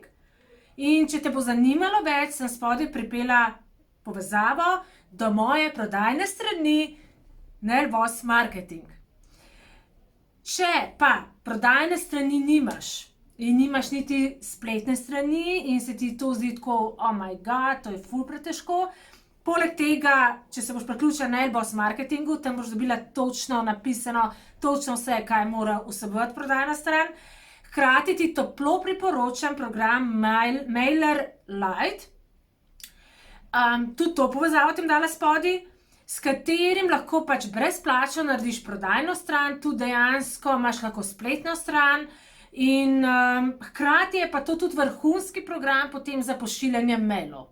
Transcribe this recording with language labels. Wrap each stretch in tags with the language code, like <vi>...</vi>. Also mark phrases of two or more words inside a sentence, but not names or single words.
<sl>In če te bo zanimalo več, sem spodaj pripela povezavo do moje prodajne strani Nailboss Marketing. Če pa prodajne strani nimaš in nimaš niti spletne strani in se ti to zdi tako,</sl> <en>oh my god,</en> <sl>to je ful pretežko, poleg tega, če se boš priključila Nailboss Marketingu, tam boš dobila točno napisano, točno vse, kaj mora vsebovati prodajna stran. Hkrati ti toplo priporočam program MailerLite. Tudi to povezavo ti bom dala spodaj, s katerim lahko pač brezplačno narediš prodajno stran, tudi dejansko imaš lahko spletno stran in hkrati je pa to tudi vrhunski program potem za pošiljanje mailov.</sl>